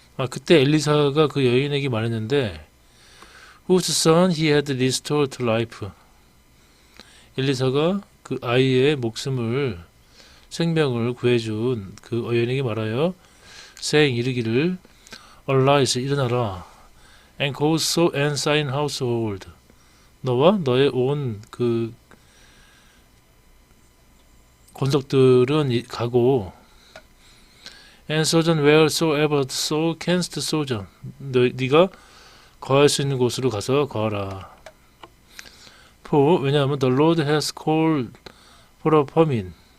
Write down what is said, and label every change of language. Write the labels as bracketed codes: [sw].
[ko] 그때 엘리사가 그 여인에게 말했는데, [en] whose son he had restored to life. [ko] 엘리사가 그 아이의 생명을 구해준 그 여인에게 말하여 [en] saying [ko] 이르기를, [en] arise [ko] 일어나라, [en] and go so and thine household. [ko] 너와 너의 온 그 권속들은 가고, [en] and sojourn wheresoever thou canst sojourn. [ko] 네가 거할 수 있는 곳으로 가서 거하라. 왜냐하면 [en] the Lord has called for a famine.